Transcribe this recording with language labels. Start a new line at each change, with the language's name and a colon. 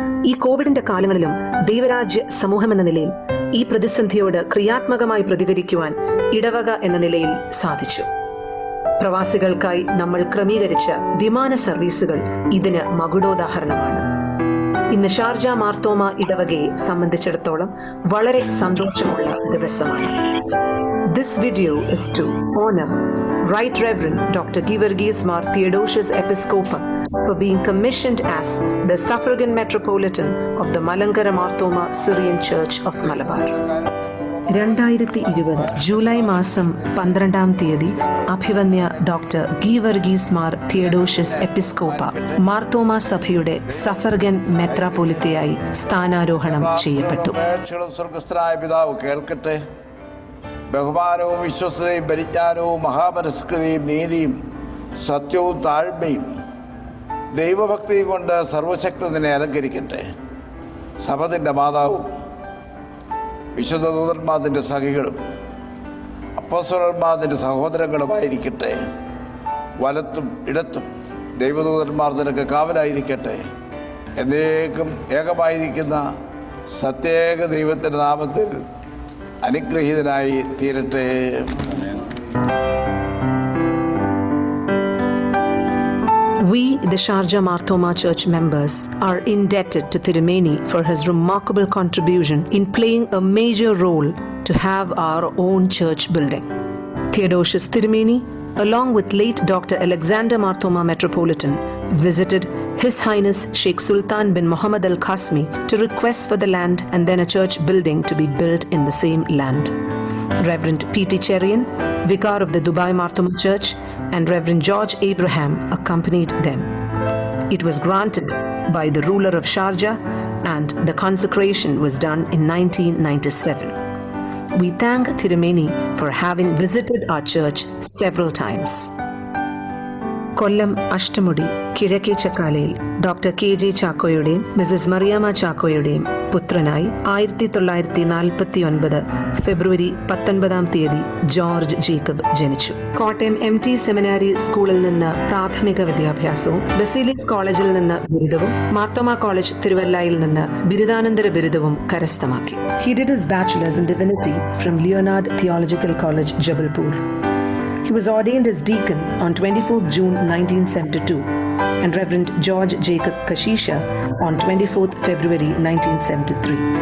Malayalam: ഈ കോവിഡിന്റെ കാലങ്ങളിലും ദൈവരാജ്യ സമൂഹം എന്ന നിലയിൽ ഈ പ്രതിസന്ധിയോട് ക്രിയാത്മകമായി പ്രതികരിക്കുവാൻ ഇടവക എന്ന നിലയിൽ സാധിച്ചു. പ്രവാസികൾക്കായി നമ്മൾ ക്രമീകരിച്ച വിമാന സർവീസുകൾ ഇതിന് മകുടോദാഹരണമാണ്. ഇന്ന് ഷാർജ മാർത്തോമ ഇടവകയെ സംബന്ധിച്ചിടത്തോളം വളരെ സന്തോഷമുള്ള ദിവസമാണ്.
English: This video is to honor Right Reverend Dr. Givergis Mar Theodosius Episcopa for being commissioned as the Suffragan Metropolitan of the Malankara Marthoma Syrian Church of Malabar.
Malayalam: 2020 July മാസം 12-ാം തീയതി അഭിവന്യ ഡോക്ടർ ഗീവർഗീസ് മാർ തിയഡോഷ്യസ് എപ്പിസ്കോപ്പ മാർത്തോമാ സഭയുടെ suffragan മെത്രാപ്പൊലിത്തയായി സ്ഥാനാരോഹണം ചെയ്യപ്പെട്ടു. സ്വർഗസ്ഥനായ പിതാവ് കേൾക്കട്ടെ. ബഹുമാനവും വിശ്വസ്തയും പരിജ്ഞാനവും മഹാപരിസ്കൃതിയും നീതിയും സത്യവും താഴ്മയും ദൈവഭക്തിയും കൊണ്ട് സർവശക്തി നിന്നെ അലങ്കരിക്കട്ടെ. സഭ നിന്റെ മാതാവും വിശുദ്ധ ദൂതന്മാരുടെ സഖികളും അപ്പോസ്തലന്മാരുടെ സഹോദരങ്ങളുമായിരിക്കട്ടെ. വലത്തും ഇടത്തും ദൈവദൂതന്മാർ നിനക്ക് കാവലായിരിക്കട്ടെ. എന്നേക്കും ഏകമായിരിക്കുന്ന സത്യേക ദൈവത്തിൻ്റെ നാമത്തിൽ അനുഗ്രഹീതനായി തീരട്ടെ.
English: We, the Sharjah Marthoma Church members, are indebted to Tirumeni for his remarkable contribution in playing a major role to have our own church building. Theodosius Tirumeni, along with late Dr. Alexander Marthoma Metropolitan, visited His Highness Sheikh Sultan bin Muhammad Al Qasmi to request for the land and then a church building to be built in the same land. Reverend P.T. Cherian, Vicar of the Dubai Marthoma Church, and Reverend George Abraham accompanied them. It was granted by the ruler of Sharjah and the consecration was done in 1997. we thank Thirumeni for having visited our church several times.
Malayalam: കൊല്ലം അഷ്ടമുടി കിഴക്കേ ചക്കാലയിൽ doctor KJ ചാക്കോയുടെയും Mises Mariyamma ചാക്കോയുടെയും പുത്രനായി 1949 ഫെബ്രുവരി 19 George Jacob ജനിച്ചു. Kottayam MT സെമിനാരി സ്കൂളിൽ നിന്ന് പ്രാഥമിക വിദ്യാഭ്യാസവും ബസീലിയസ് കോളേജിൽ നിന്ന് ബിരുദവും മാർത്തോമ കോളേജ് തിരുവല്ലയിൽ നിന്ന് ബിരുദാനന്തര ബിരുദവും കരസ്ഥമാക്കി.
English: He did his bachelor's in divinity from Leonard Theological College, Jabalpur. He was ordained as deacon on 24th June 1972 and Reverend George Jacob Kashisha on 24th February 1973.